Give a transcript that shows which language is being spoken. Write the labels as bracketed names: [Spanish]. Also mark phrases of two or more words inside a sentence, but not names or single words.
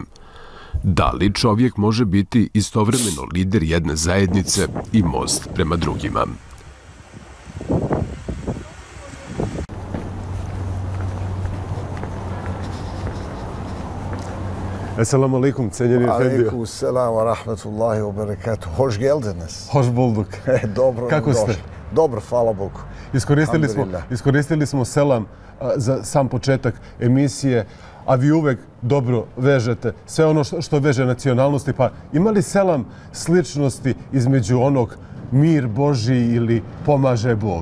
[Bosnian] Da li čovjek može biti istovremeno lider jedne zajednice i most prema drugima? [Arabic] السلام عليكم, [Bosnian] cenjeni efendio. [Arabic] وعليكم السلام ورحمة الله وبركاته. [Turkish] Hoş geldiniz. Hoş bulduk. [Bosnian] Dobro. Kako ste? Dobro, hvala Bogu. Iskoristili smo selam za sam početak emisije, a vi uvek dobro vežete sve ono što veže nacionalnosti. Pa ima li selam sličnosti između onog mir Božji ili pomaže Bog?